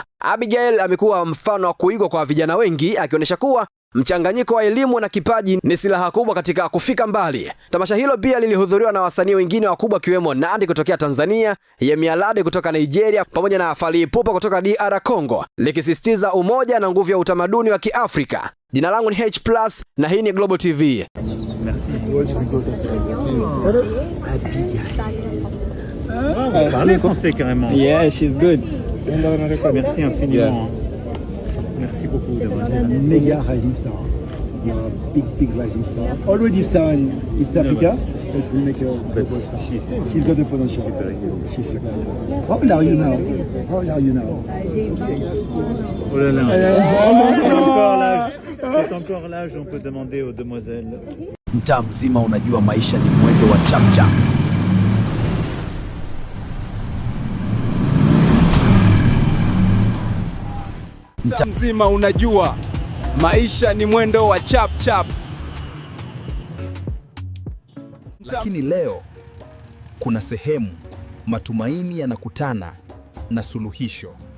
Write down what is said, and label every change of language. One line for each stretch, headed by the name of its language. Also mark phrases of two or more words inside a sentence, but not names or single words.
Swahili: Abigail amekuwa mfano wa kuigwa kwa vijana wengi akionyesha kuwa mchanganyiko wa elimu na kipaji ni silaha kubwa katika kufika mbali. Tamasha hilo pia lilihudhuriwa na wasanii wengine wakubwa kiwemo Nandy kutokea Tanzania, Yemi Alade kutoka Nigeria pamoja na Fally Ipupa kutoka DR Congo, likisisitiza umoja na nguvu ya utamaduni wa Kiafrika. Jina langu ni H+ na hii ni Global TV.
French: Parlez français carrément.
English: Yeah, she's good.
French: Merci infiniment. Merci beaucoup d'avoir été là.
English: Mega rising star. Big rising star. Already star in East Africa, but we make her global star. She's got the potential. She's super. How old are you now? How old are you now?
French: Oh là là. C'est encore l'âge, on peut demander aux demoiselles.
Swahili: Mtaa mzima unajua maisha ni mwendo wa chapchap. Mtaa mzima unajua maisha ni mwendo wa chap chap. Lakini leo kuna sehemu matumaini yanakutana na suluhisho.